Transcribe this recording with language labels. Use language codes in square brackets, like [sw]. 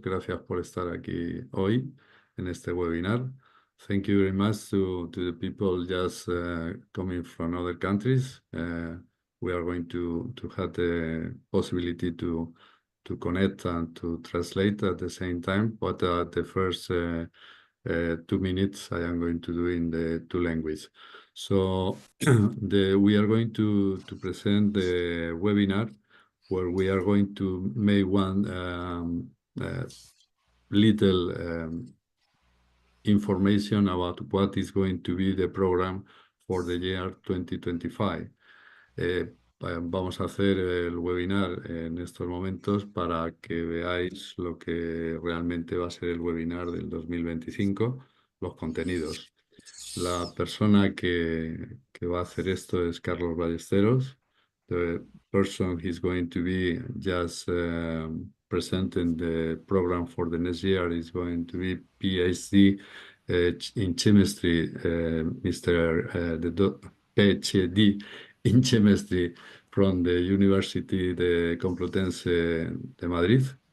[es] Gracias por estar aquí hoy en este webinar. [en] Thank you very much to the people just coming from other countries. We are going to have the possibility to connect and to translate at the same time, but the first 2 minutes I am going to do in the two languages. So we are going to present the webinar where we are going to make one little information about what is going to be the program for the year 2025. [es] Vamos a hacer el webinar en estos momentos para que veáis lo que realmente va a ser el webinar del 2025, los contenidos. La persona que va a hacer esto es Carlos Ballesteros. [en] The person he's going to be just presenting the program for the next year is going to be PhD in chemistry, PhD in chemistry from the University de Complutense de Madrid.